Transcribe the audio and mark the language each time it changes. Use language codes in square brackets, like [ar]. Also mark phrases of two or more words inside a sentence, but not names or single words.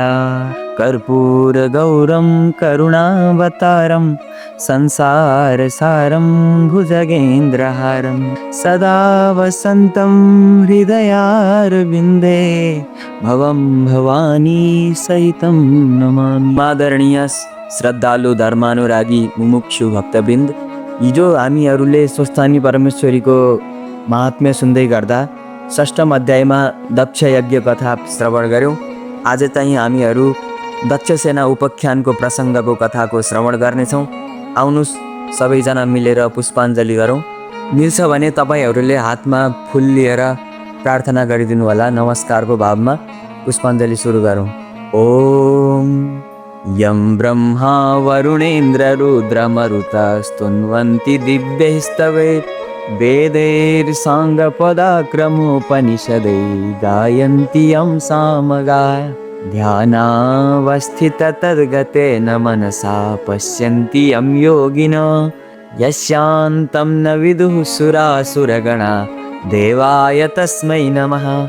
[sa] कर्पूर गौरं करुणावतारं संसारसारं भुजगेन्द्रहारं सदा वसन्तं हृदयारविन्दे भवं भवानी सहितं नमामि। [ne] आदरणीय श्रद्धालु धर्मानुरागी मुमुक्षु भक्तवृन्द, हिजो हामीहरूले स्वस्थानी परमेश्वरीको महात्म्य सुन्दै गर्दा षष्ठम अध्यायमा दक्ष यज्ञ कथा श्रवण गऱ्यौँ। आज चाहिँ हामीहरू दक्ष सेना उपाख्यानको प्रसङ्गको कथाको श्रवण गर्नेछौँ। आउनुहोस् सबैजना मिलेर पुष्पाञ्जली गरौँ। मिल्छ भने तपाईँहरूले हातमा फुल लिएर प्रार्थना गरिदिनु होला। नमस्कारको भावमा पुष्पाञ्जली सुरु गरौँ। [sa] ओम यं ब्रह्मा वरुणेन्द्र रुद्रमरुतस्तुन्वन्ति दिव्यैस्तवे वेदैर्साङ्गपदाक्रमोपनिषदै गायन्ति यं सामगाय ध्यानावस्थिततद्गतेन मनसा पश्यन्ति यं योगिनो यस्यान्तं न विदुः सुरासुरगणा देवाय तस्मै नमः।